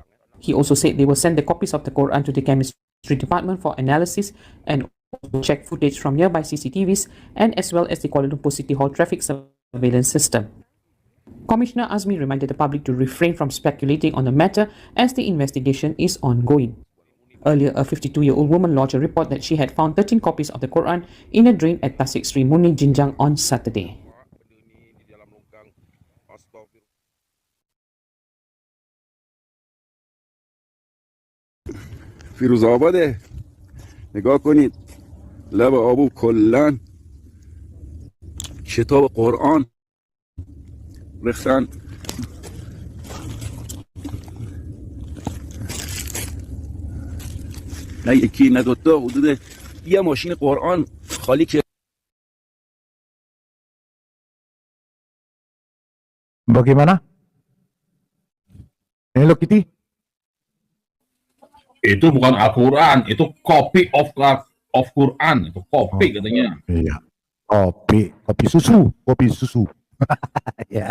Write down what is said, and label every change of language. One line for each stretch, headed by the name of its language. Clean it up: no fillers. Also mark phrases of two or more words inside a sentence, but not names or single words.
English: He also said they will send the copies of the Quran to the chemistry department for analysis and check footage from nearby CCTVs and as well as the Kuala Lumpur City Hall traffic surveillance system. Commissioner Azmi reminded the public to refrain from speculating on the matter as the investigation is ongoing. Earlier, a 52-year-old woman lodged a report that she had found 13 copies of the Quran in a drain at Tasik Sri Muni, Jinjang on Saturday.
Persian: فیروزآباده نگاه کنید لب آبو کلن کتاب قرآن ریختن نه یکی نه دوتا حدود یه ماشین قرآن خالی که
Indonesian: Bagaimana? Hello Kitty? Itu bukan Al-Quran, itu
English: copy of Quran,
Indonesian: itu kopi katanya. Iya, kopi susu. Ya.